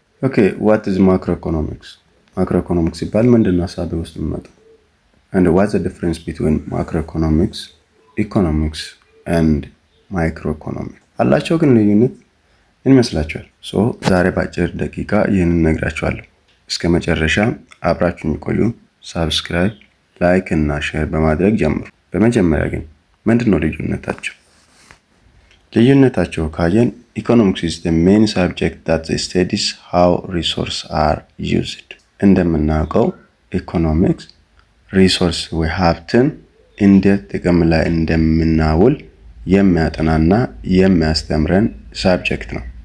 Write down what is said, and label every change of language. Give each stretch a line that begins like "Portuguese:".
English: Okay, what is macroeconomics?
Amharic: Macroeconomics ሲባል ምንድነው ሀሳብ ውስጥ የሚመጣው?
English: And what's the difference between macroeconomics, economics and microeconomics?
Amharic: አላቸው ግን ልዩነት ምን ይመስላችኋል? ዛሬ በአጭር ደቂቃ ይህንን እነግራችኋለሁ። እስከ መጨረሻ አብራችሁኝ ቆዩ። ሳብስክራይብ፣ ላይክ እና ሼር በማድረግ ጀምሩ። በመጀመሪያ ግን ምንድነው ልዩነታቸው? ልዩነታቸው ካየን ኢኮኖሚክስ
English: is the main subject that studies how resources are used።
Amharic: እንደምናውቀው ኢኮኖሚክስ ሪሶርስ ወይ ሀብትን እንዴት ጥቅም ላይ እንደምናውል የሚያጠናና የሚያስተምረን ሳብጀክት ነው።